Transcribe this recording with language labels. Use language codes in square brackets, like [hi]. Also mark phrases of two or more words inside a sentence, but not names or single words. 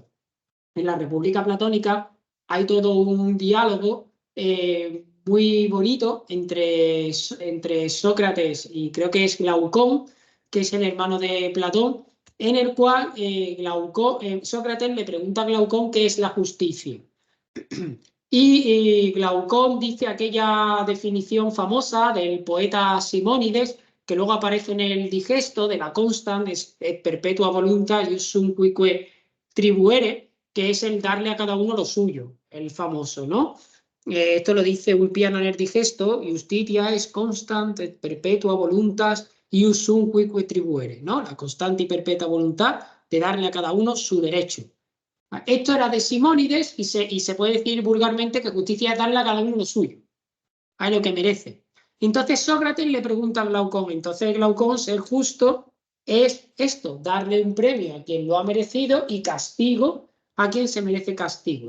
[es] En la República Platónica hay todo un diálogo muy bonito entre Sócrates y creo que es Glaucón, que es el hermano de Platón, en el cual Sócrates le pregunta a Glaucón qué es la justicia. Y Glaucón dice aquella definición famosa del poeta Simónides, que luego aparece en el digesto de la [la] constant et perpetua voluntas ius sum cuique tribuere, [es] que es el darle a cada uno lo suyo, el famoso, ¿no? Esto lo dice Ulpiano en el digesto: [la] Justitia es constant et perpetua voluntas ius sum cuique tribuere, [es] ¿no? La constante y perpetua voluntad de darle a cada uno su derecho. Esto era de Simónides y se puede decir vulgarmente que justicia es darle a cada uno lo suyo, a lo que merece. Entonces Sócrates le pregunta a Glaucón, entonces Glaucón, ser justo es esto, darle un premio a quien lo ha merecido y castigo a quien se merece castigo.